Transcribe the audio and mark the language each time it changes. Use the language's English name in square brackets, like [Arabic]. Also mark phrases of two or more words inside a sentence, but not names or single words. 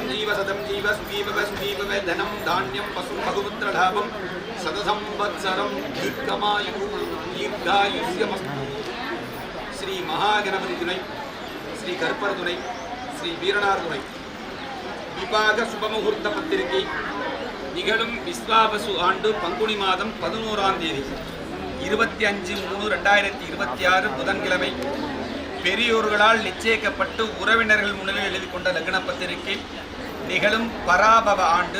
[Sanskrit] जीव सुखीव धनं धान्यं पशु बहुपुत्रलाभं सदसंवत्सरं दीर्घायुष्यमस्तु श्री महागणपति [Tamil] துணை श्री கற்பர் துணை श्री வீரனார் துணை விபாக சுபமுகூர்த்த பத்திரிகை நிகழும் விஸ்வாவசு ஆண்டு பங்குனி மாதம் 11ஆம் தேதி 25/3/2026 புதன்கிழமை பெரியோர்களால் நிச்சயிக்கப்பட்டு உறவினர்கள் முன்னிலையில் எழுதி கொண்ட லக்ன பத்திரிகை நிகழும் பராபவ ஆண்டு